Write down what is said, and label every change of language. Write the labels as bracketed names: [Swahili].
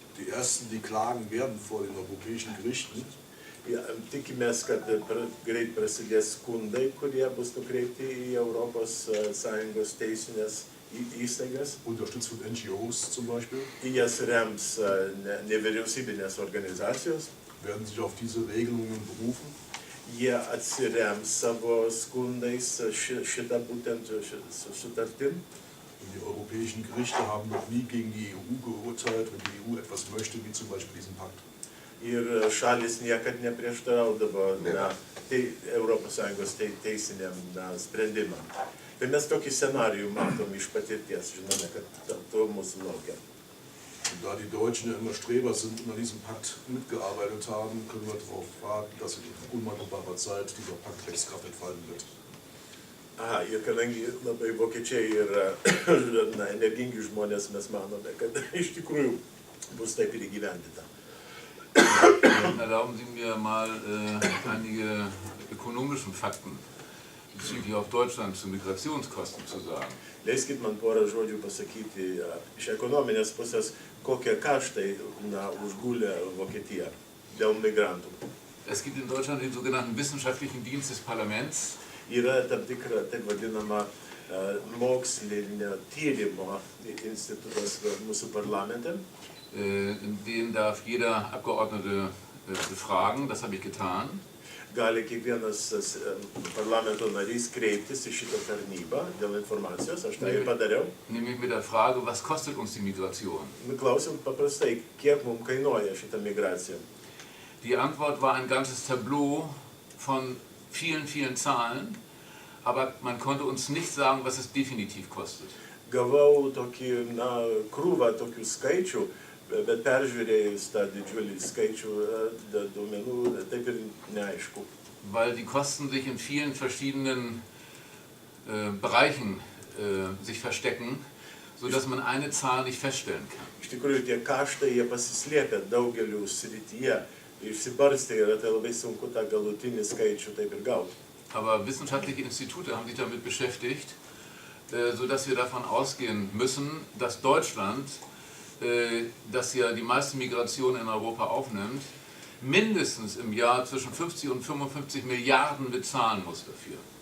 [German] Die ersten, die klagen werden vor den europäischen Gerichten. [Lithuanian] Tikimės, kad greit prasidės skundai, kurie bus nukreipti į Europos Sąjungos teisinės įstaigas. [German] Unterstützt von NGOs zum Beispiel. [Lithuanian] Jas rems nevyriausybinės organizacijos. [German] Werden sich auf diese Regelungen berufen. [Lithuanian] Jie atsirems savo skundais šitą būtent sutartim. [German] Die europäischen Gerichte haben noch nie gegen die EU geurteilt, wenn die EU etwas möchte, wie zum Beispiel diesen Pakt. [Lithuanian] Ir šalis niekad neprieštaraudavo Europos Sąjungos teisiniam sprendimam. Tai mes tokį scenarijų matom iš patirties, žinome, kad to mūsų laukia. [German] Da die Deutschen ja immer Streber sind und an diesem Pakt mitgearbeitet haben, können wir darauf warten, dass in unmittelbarer Zeit dieser Pakt Rechtskraft entfalten wird. [Lithuanian] Ir kadangi labai vokiečiai yra energingi žmonės, mes manome, kad iš tikrųjų bus taip ir įgyvendinta. [German] Erlauben Sie mir mal einige ökonomische Fakten bezüglich auf Deutschland zu Migrationskosten zu sagen. [Lithuanian] Leiskit man porą žodžių pasakyti iš ekonominės pusės, kokie kaštai užgulė Vokietiją dėl migrantų. [German] Es gibt in Deutschland den sogenannten wissenschaftlichen Dienst des Parlaments. [Lithuanian] Yra tam tikra, taip vadinama, mokslinio tyrimo institutas mūsų parlamente. [German] In den darf jeder Abgeordnete befragen, das habe ich getan. [Lithuanian] Gali kiekvienas parlamento narys kreiptis į šitą tarnybą dėl informacijos, aš tai ir padariau. [German] Nämlich mit der Frage, was kostet uns die Migration? [Lithuanian] Klausiau paprastai, kiek mums kainuoja šitą migraciją. [German] Die Antwort war ein ganzes Tableau von vielen, vielen Zahlen, aber man konnte uns nicht sagen, was es definitiv kostet. [Lithuanian] Gavau tokį, krūvą tokių skaičių, bet peržiūrėjus tą didžiulį skaičių duomenų, taip ir neaišku. [German] Weil die Kosten sich in vielen verschiedenen Bereichen sich verstecken, sodass man eine Zahl nicht feststellen kann. [Lithuanian] Iš tikrųjų, tie kaštai, jie pasislėpia daugeliu srityje, išsibarstė ir tai labai sunku tą galutinį skaičių taip ir gauti. [German] Aber wissenschaftliche Institute haben sich damit beschäftigt, sodass wir davon ausgehen müssen, dass Deutschland, das ja die meiste Migration in Europa aufnimmt, mindestens im Jahr zwischen 50 und 55 Milliarden bezahlen muss dafür.